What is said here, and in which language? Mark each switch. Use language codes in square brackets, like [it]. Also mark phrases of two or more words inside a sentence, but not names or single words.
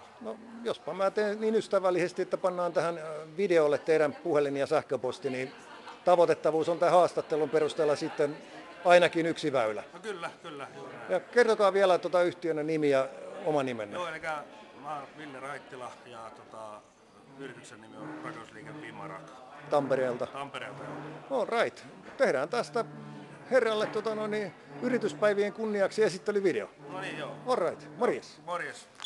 [fi] No, jospa mä teen niin ystävällisesti, että pannaan tähän videolle teidän puhelin ja sähköposti, niin tavoitettavuus on tämän haastattelun perusteella sitten ainakin yksi väylä. No kyllä. Ja kertokaa vielä yhtiön nimi ja oma nimenne. Joo, eli mä oon Ville Raittila ja yrityksen nimi on Rakennusliike Pimarak. Tampereelta. Joo. [en] All right. [fi] Tehdään tästä herralle yrityspäivien kunniaksi esittelyvideo. No niin, joo. [en] All right. [fi] Morjes. Morjes.